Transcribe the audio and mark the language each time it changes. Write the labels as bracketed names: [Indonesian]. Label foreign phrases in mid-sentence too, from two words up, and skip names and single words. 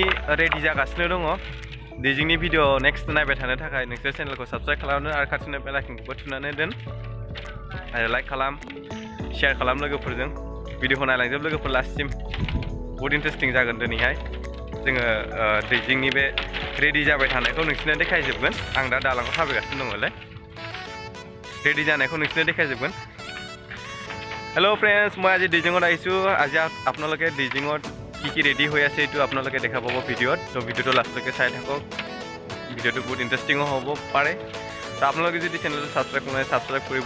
[Bodo] रेडि जागासिनो दङ दैजिंनि भिडिअ नेक्स्ट नायबाय थानो थाखाय नोंसोर चेनेलखौ साबस्क्राइब खालामनो आरो खाथिनि बेल आइकनखौबो थुनानै दोन आरो लाइक खालाम शेयार खालाम लोगोफोरजों भिडिअखौ नायलांजोब लोगोफोर लास्टसिम बहुत इन्टारेस्टिं जागोन दिनैहाय जोङो दैजिंनि बे रेडि जाबाय थानायखौ नोंसिनो देखायजोबगोन आं दा दालाङाव थाबायगासिनो दङलै रेडि जानायखौ नोंसिनो देखायजोबगोन [English] hello friends [Assamese] মই আজি দাইজিংত আহিছো আজি আপোনালোকে দাইজিংত কি रेडि হৈ আছে এইটো আপোনালোকে দেখা পাব ভিডিঅ'ত তো ভিডিঅ'টো লাষ্টলৈকে চাই থাকক ভিডিঅ'টো বহুত ইন্টাৰেষ্টিং হ'ব পাৰে তো আপোনালোকে যদি চেনেলটো সাবস্ক্ৰাইব কৰিব